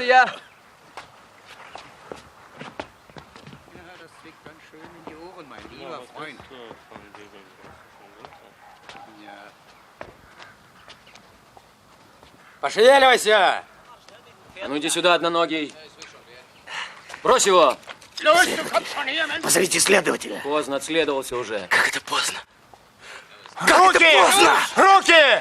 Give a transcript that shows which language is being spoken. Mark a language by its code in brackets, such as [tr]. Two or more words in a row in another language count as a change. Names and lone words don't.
[de] Ja, das zwickt ganz schön in die Ohren, mein lieber Freund. Ja. [ru] Пошевеливайся! А ну иди сюда, одноногий. Брось его! Позовите следователя. Поздно, отследовался уже. Как это поздно? Как это поздно? Руки!